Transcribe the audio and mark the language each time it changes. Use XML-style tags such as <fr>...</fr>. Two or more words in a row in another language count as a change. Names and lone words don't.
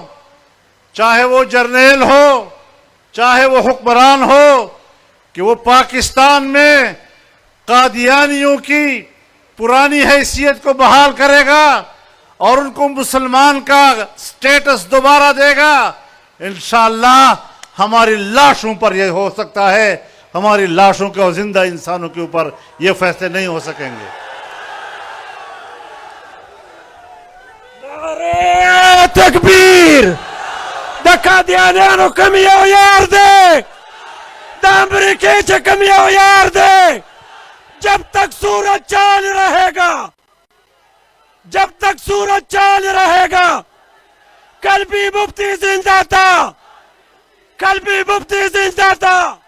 <ur>چاہے وہ جرنیل ہو, چاہے وہ حکمران ہو, کہ وہ پاکستان میں قادیانیوں کی پرانی حیثیت کو بحال کرے گا اور ان کو مسلمان کا سٹیٹس دوبارہ دے گا, انشاءاللہ ہماری لاشوں پر یہ ہو سکتا ہے. ہماری لاشوں کے اور زندہ انسانوں کے اوپر یہ فیصلے نہیں ہو سکیں گے. نعرہ تکبیر!</ur> <ps>دا قادیانیانو کم یو یار دے, دا امریکی چھ کم یو یار دے.</ps> <ur>جب تک سورج چاند رہے گا, جب تک سورج چاند رہے گا, کل بھی مفتی زندہ تھا, کل بھی مفتی زندہ تھا.</ur>